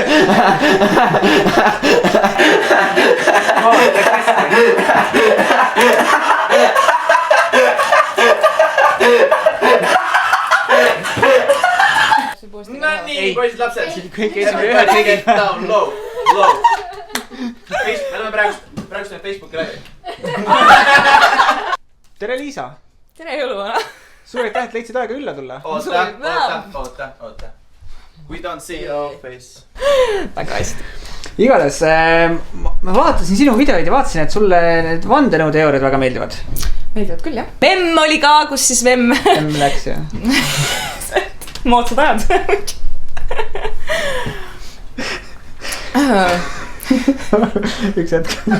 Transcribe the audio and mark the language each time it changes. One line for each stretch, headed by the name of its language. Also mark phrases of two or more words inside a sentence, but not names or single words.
Estonian: No nii, poisid lapsed. Kõik esimene ühe tegid.
English: Down, low.
Estonian: Me oleme praegust Facebooki läbi. Tere Liisa. Tere jõuluvana. Suur aitäh, et leidsid aega ülla tulla. Oota.
English: We don't see your face.
Estonian: Väga hästi. Igatahes, ma vaatasin sinu videoid ja vaatasin, et sulle need vandenõuteooriad väga meeldivad. Meeldivad küll, jah. Vemm oli ka, kus siis Vemm läks, jah. Moodsad ajad. Üks hetk.